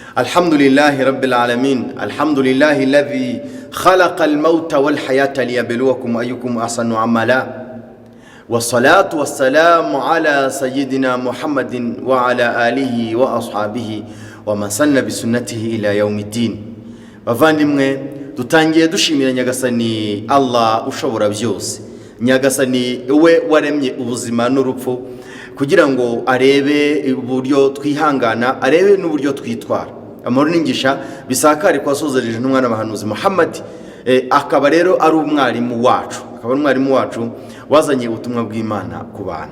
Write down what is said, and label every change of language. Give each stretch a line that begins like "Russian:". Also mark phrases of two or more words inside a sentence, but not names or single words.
Arabic: الحمد لله رب العالمين الحمد لله الذي خلق الموت والحياة ليبلوكم أيكم أحسن عملا والصلاة والسلام على سيدنا محمد وعلى آله وأصحابه ومن سن بسنته إلى يوم الدين.
Kinyarwanda: bavandimwe dutangiye dushimira Nyagasani Allah ushobora byose, Nyagasani we waremye ubuzima n'urupfu kugira ngo arebe uburyo twihangana, arebe n'uburyo twitwara. Amahoro n'ingisha bisakare kwasozereje n'umwana bahanuzi Muhammad, akaba rero ari umwarimu wacu, wazanye ubutumwa bw'Imana ku bantu.